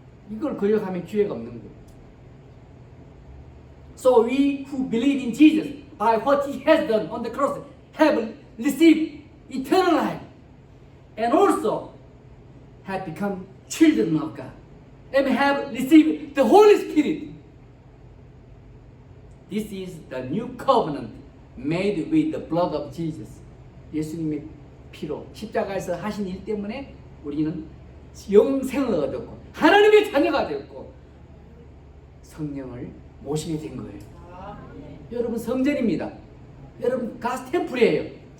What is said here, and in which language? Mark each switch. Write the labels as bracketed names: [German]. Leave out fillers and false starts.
[Korean] 이걸 거역하면 기회가 없는 거예요. [English] So we who believe in Jesus by what he has done on the cross have received eternal life and also have become children of God and have received the Holy Spirit. This is the new covenant made with the blood of Jesus. [Korean] 예수님의 피로 십자가에서 하신 일 때문에 우리는 영생을 얻었고 하나님의 자녀가 되었고 성령을 모시게 된 거예요. 여러분 성전입니다. 여러분 가스 템플이에요.